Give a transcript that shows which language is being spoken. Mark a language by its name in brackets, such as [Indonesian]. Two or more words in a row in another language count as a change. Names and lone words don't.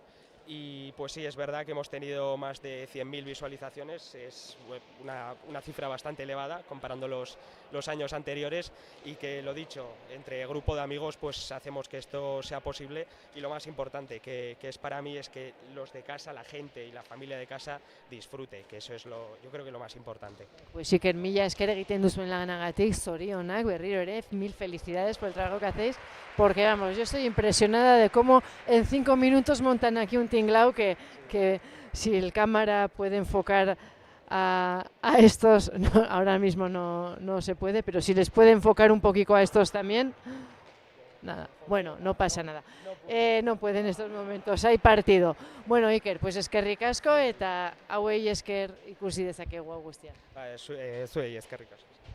[Spanish] Y sí, es verdad que hemos tenido más de 100.000 visualizaciones, es una cifra bastante elevada comparando los años anteriores, y que, lo dicho, entre grupo de amigos hacemos que esto sea posible, y lo más importante que es para mí es que los de casa, la gente y la familia de casa disfrute, que eso es yo creo que lo más importante. Pues Iker, [Basque] mila esker egiten duzuen lanagatik, zorionak, berriro ere, [Spanish] 1000 felicidades por el trabajo que hacéis, porque vamos, yo estoy impresionada de cómo en 5 minutos montan aquí un tinglao que si el cámara puede enfocar a estos, no, ahora mismo no se puede, pero si les puede enfocar un poquito a estos también, nada, bueno, no pasa nada. No puede en estos momentos, hay partido. [Basque] Bueno, Iker, pues eskerrik asko eta hauei esker ikusi dezakegu hau guztia. Zuei eskerrik asko.